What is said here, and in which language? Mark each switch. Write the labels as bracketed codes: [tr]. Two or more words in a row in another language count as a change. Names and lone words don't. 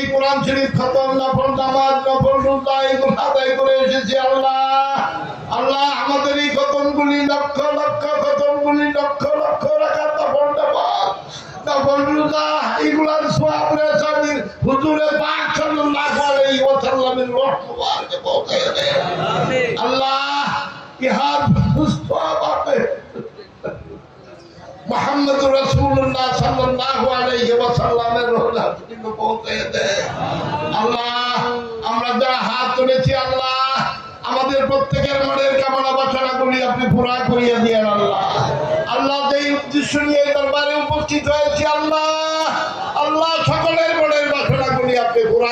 [bn] কোরআন শরীফ খতম নফল নামাজ নফল রোজা এগুলো আদায় করে এসেছি আল্লাহ আল্লাহ আমাদের এই খতমগুলি লক্ষ লক্ষ খতমগুলি লক্ষ লক্ষ রাকাত নফল নামাজ নফল রোজা এগুলার সওয়াব রেসাবির হুজুরে পাক [ar] صلى الله عليه وسلم [bn] রূহ মুবারকে পৌঁছে দেন আমিন আল্লাহ ইহার মুস্তাফা [ar] محمد رسول اللہ صلی اللہ علیہ وسلم [bn] রোজা পর্যন্ত পৌঁছে দেয় আল্লাহ আমরা যারা হাত তুলেছি আল্লাহ আমাদের প্রত্যেকের মনের কামনা বাসনাগুলি আপনি পুরা করিয়ে দিয়েন আল্লাহ আল্লাহ যেই উদ্দেশ্য নিয়ে দরবারে উপস্থিত হয়েছি আল্লাহ আল্লাহ সকলের মনের বাসনাগুলি আপনি পুরা